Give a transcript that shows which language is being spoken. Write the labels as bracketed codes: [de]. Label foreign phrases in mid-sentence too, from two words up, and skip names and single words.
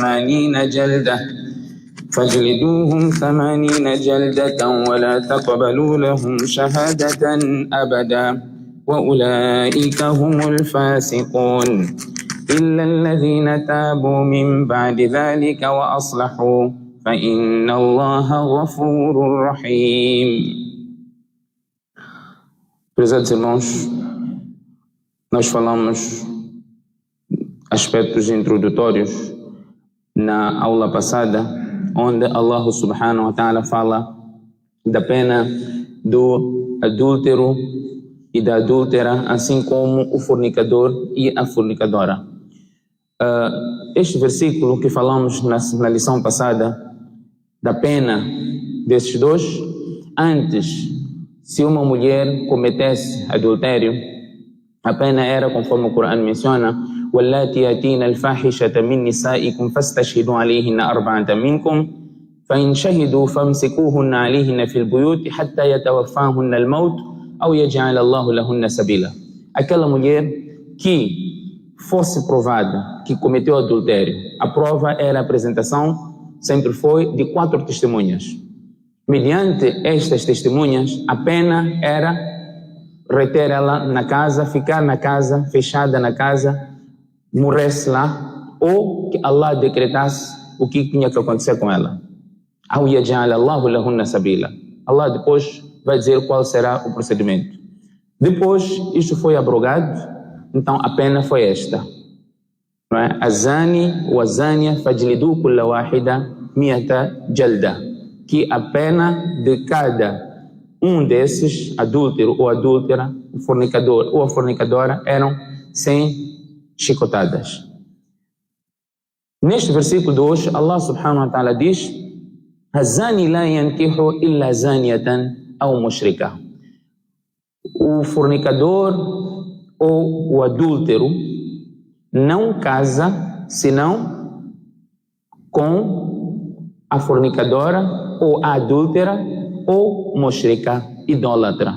[ar] 80 جلدة ولا تقبلوا لهم شهادة أبدا وأولئك هم الفاسقون إلا الذين تابوا من بعد ذلك وأصلحوا فإن الله غفور رحيم. [pt] Prezados irmãos, nós falamos aspectos introdutórios na aula passada, onde Allah [ar] سبحانه وتعالى [pt] fala da pena do adúltero e da adúltera, assim como o fornicador e a fornicadora. Este versículo que falamos na lição passada, da pena desses dois, antes, se uma mulher cometesse adultério, a pena era, conforme o Corão menciona, [ar] وَاللَّاتِ يَأْتِينَ الْفَاحِشَةَ مِنْ نِسَائِكُمْ فَاسْتَشْهِدُوا عَلَيْهِنَّ 4 مِنْكُمْ فَإِنْ شَهِدُوا فَامْسِكُوهُنَّ عَلَيْهِنَّ فِي الْبُيُوتِ حَتَّى يَتَوَفَّاهُنَّ الْمَوْتُ أَوْ يَجْعَلَ اللَّهُ لَهُنَّ سَبِيلًا. [pt] Aquela mulher que fosse provada que cometeu adultério, a prova era a apresentação, sempre foi, de 4 testemunhas. Mediante estas testemunhas, a pena era reter ela na casa, ficar na casa, fechada na casa, morresse lá, ou que Allah decretasse o que tinha que acontecer com ela. [ar] أَوْ يَجْعَلَ اللَّهُ لَهُنَّ سَبِيلًا. [pt] Allah depois vai dizer qual será o procedimento. Depois, isto foi abrogado, então a pena foi esta. Não é? [ar] الزاني والزانية فاجلدوا كل واحدة 100 جلدة. [pt] Que a pena de cada um desses, adúltero ou adúltera, o fornicador ou a fornicadora, eram 100 chicotadas. Neste versículo de hoje, Allah [ar] سبحانه وتعالى [pt] diz: [ar] الزاني لا ينكح إلا زانية أو مشركة. [pt] O fornicador ou o adúltero não casa senão com a fornicadora ou a adúltera ou mushrika, idólatra.